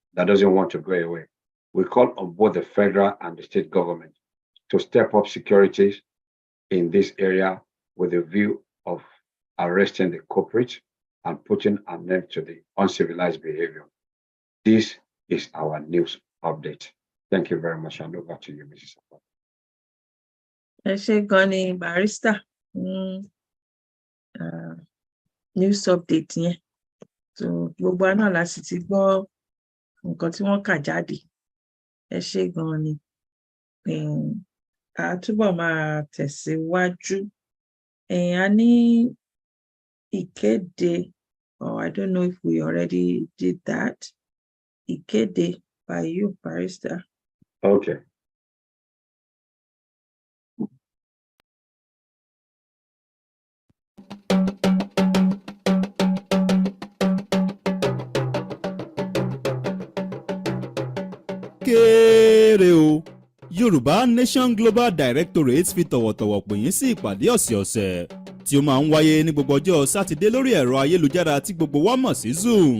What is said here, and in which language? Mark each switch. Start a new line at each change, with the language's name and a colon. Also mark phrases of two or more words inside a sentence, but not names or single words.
English: We call on both the federal and the state government to step up securities in this area with a view of arresting the culprits and putting an end to the uncivilized behavior. This is our news update. Thank you very much, and over to you, Mrs. Akpata.
Yoruba: Ẹ ṣé gan ni
English: barrister news update
Yoruba: yẹn. So gbogbo àná la sì ti gbọ́ nǹkan tí wọ́n kà jáde. Ẹ ṣé gan ni. A túbọ̀ máa tẹ̀síwájú. A ní ìkéde,
English: or I don't know if we already did that. Ìkéde by you, barrister. Okay.
Yoruba: kéré o Yorùbá Nation Global Directorate fi tọ̀wọ̀tọ̀wọ̀ pè yín sí ìpàdé ọ̀sẹ̀ọ̀sẹ̀ tí ó máa ń wáyé ní gbogbo ọjọ́ sátidé lórí ẹ̀rọ ayélujára tí gbogbo wa mọ̀ sí Zoom.